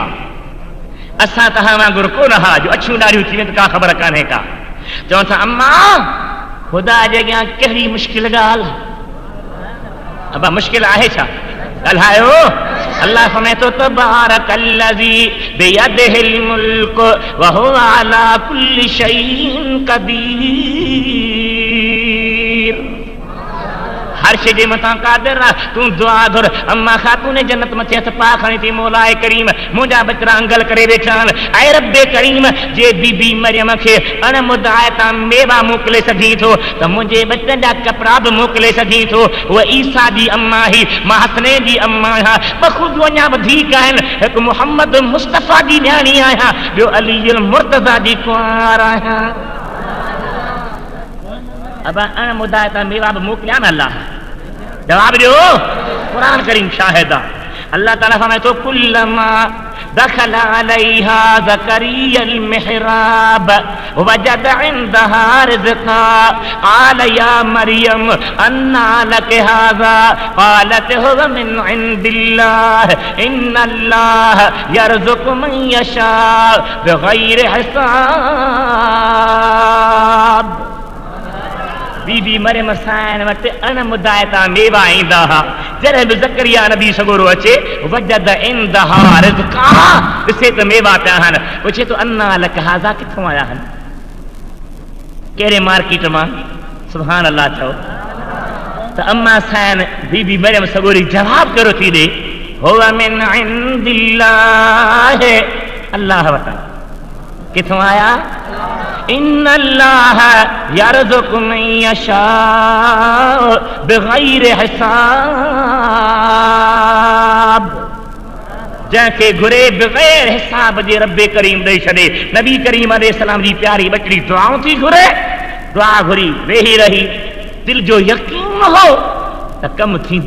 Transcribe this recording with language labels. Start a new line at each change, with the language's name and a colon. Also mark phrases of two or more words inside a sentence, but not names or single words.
Sindhi: असां तव्हां वांगुरु कोन हा जो अछियूं ॾाढियूं थी वेंदियूं, का ख़बर कान्हे का। चवनि था अम्मा ख़ुदा जे अॻियां कहिड़ी मुश्किल ॻाल्हि। अबा मुश्किल आहे छा? ॻाल्हायो। अल्लाह फरमाए थो
Arabic: تبارك الذي بيده الملك وهو على كل شيء قدير.
Sindhi: हर शे जे मथां क़ादिर आहे। तूं दुआ घुर। अम्मा ख़ातून जन्नत मथे हथ पा खणी थी, मौलाए करीम मुंहिंजा बचड़ा अंगल करे वेठा आहिनि। ऐं रब्बे करीम जे बीबी मरियम खे अणमुदायता मेवा मोकिले सघीं थो त मुंहिंजे बचड़नि जा कपिड़ा बि मोकिले सघीं थो। उहा ईसा जी अम्मा ही, मां हसनैन जी अम्मा आहियां। ॿ ख़ुदि अञा वधीक आहिनि। हिकु मुहम्मद मुस्तफ़ा जी न्याणी आहियां, ॿियो अली मुर्तज़ा जी कुंवार आहियां। अब अणमुदायता मेवा बि मोकिलिया न अल्लाह। जवाब ॾियो। क़ुरान करीम शाहिद आहे। अल्लाह ताला फरमाए थो
Arabic: كلما دخل عليها زكريا المحراب وجد عندها رزقا قال يا مريم أنى لك هذا قالت هو من عند الله إن الله يرزق من يشاء بغير حساب.
Sindhi: बीबी मरियम साईं वटि अणमुदायता मेवा ईंदा हुआ। जॾहिं बि ज़करिया नबी सगोरो अचे,
Arabic: وجد عندها رزقا,
Sindhi: ॾिसे त मेवा पिया आहिनि। पुछे थो
Arabic: أنى لك هذا,
Sindhi: किथां आया आहिनि? कहिड़े मार्केट मां?
Arabic: سبحان الله
Sindhi: चओ त अम्मा साईं बीबी मरियम सगोरी जवाब करो थी ॾे,
Arabic: هو من عند الله,
Sindhi: अल्लाह वटां। किथां आया?
Arabic: إن الله يرزق من يشاء بغير حساب.
Sindhi: जंहिंखे घुरे बग़ैर हिसाब जे रब्बे करीम ॾेई छॾे। नबी करीम अलैहिस्सलाम जी प्यारी बचड़ी दुआऊं थी घुरे, दुआ घुरी वेही रही, दिल जो यकीन हो त कमु थींदो।